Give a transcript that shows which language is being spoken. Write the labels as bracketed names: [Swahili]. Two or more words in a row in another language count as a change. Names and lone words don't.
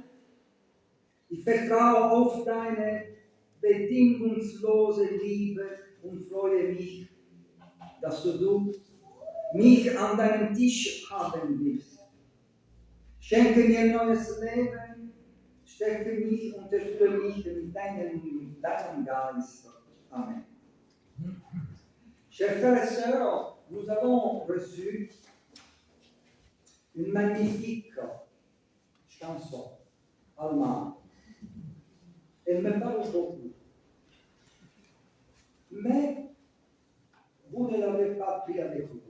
[German] Ich vertraue auf deine bedingungslose Liebe und freue mich, dass du mich an deinem Tisch haben willst. Schenke mir neues Leben, stärke mich und erfülle mich mit deinem Geist. Amen. [French] Chers frères et sœurs, nous avons reçu une magnifique chanson allemande. Elle me parle beaucoup. Mais vous ne l'avez pas pris avec vous.